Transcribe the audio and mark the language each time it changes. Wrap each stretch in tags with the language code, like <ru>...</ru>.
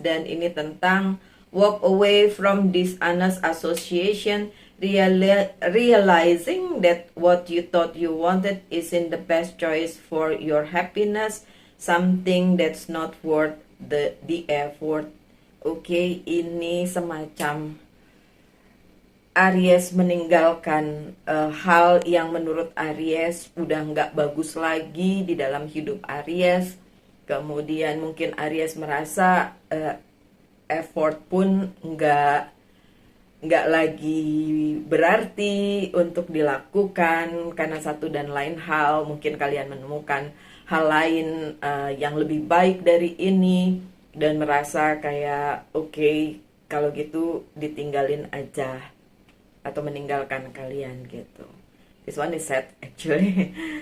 <id>Dan ini tentang</id> <en>walk away from dishonest association, realizing that what you thought you wanted isn't the best choice for your happiness, something that's not worth the effort.</en> <id>Oke, ini semacam Aries meninggalkan hal yang menurut Aries udah nggak bagus lagi di dalam hidup Aries. Kemudian mungkin Aries merasa effort pun nggak lagi berarti untuk dilakukan karena satu dan lain hal. Mungkin kalian menemukan hal lain yang lebih baik dari ini dan merasa kayak oke, kalau gitu ditinggalin aja atau meninggalkan kalian gitu.</id> <en>This one is sad actually.</en>